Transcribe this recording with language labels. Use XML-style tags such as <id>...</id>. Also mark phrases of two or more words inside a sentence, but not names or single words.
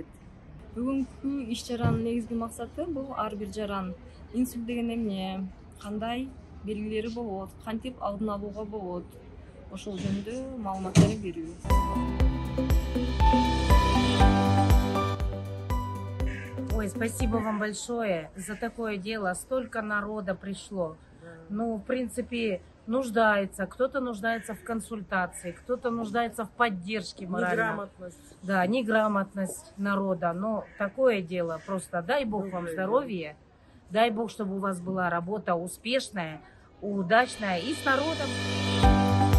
<ky>Бүгүнкү иш чаранын негизги максаты бул ар бир жаран инсульт деген эмне, кандай белгилери болот, кантип алдын алууга болот, ошол жөнүндө маалыматтар берүү. Ой,</ky> <ru>спасибо вам большое за такое дело. Столько народа пришло. Ну, в принципе, нуждается. Кто-то нуждается в консультации, кто-то нуждается в поддержке моральной. Неграмотность. Да, неграмотность народа. Но такое дело. Просто дай Бог вам здоровья. Дай Бог, чтобы у вас была работа успешная, удачная и с народом.</ru>